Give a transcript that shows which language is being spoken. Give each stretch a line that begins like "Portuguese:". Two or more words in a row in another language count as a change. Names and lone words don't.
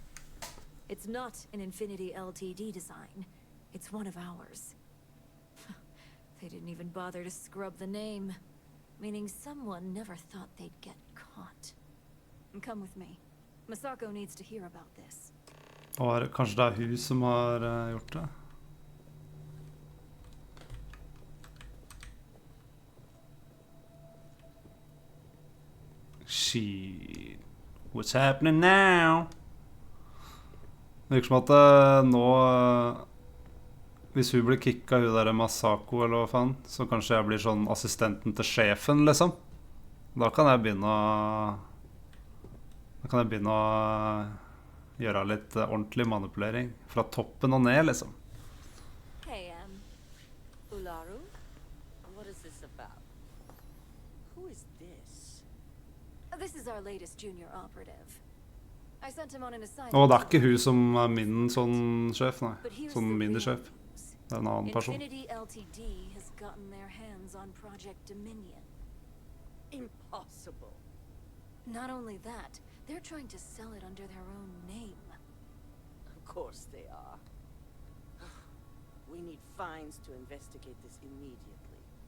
English: It's not an Infinity Ltd design. It's one of ours. They didn't even bother to scrub the name, meaning someone never thought they'd get caught. Come with me. Masako needs to hear about this.
Norwegian: Kanskje det er hun som har gjort det?
English: Shit. What's happening now?
Norwegian: Det virker som at nå hvis hun blir kicka hun der Masako eller hva faen, så kanskje jeg blir sånn assistenten til sjefen, liksom. Da kan jeg begynne å gjøre litt ordentlig manipulering fra toppen og ned, liksom.
English: Hey, Ularu? What is this about? Who is this? This is our latest junior operative. I sent him on an assignment.
Norwegian: Og det er ikke hun som er min sånn sjef, nei. Sånn minisjef. Det er en annen person.
English: Infinity Ltd has gotten their hands on Project Dominion. Impossible. Not only that, they're trying to sell it under their own name. Of course they are. We need fines to investigate this immediately.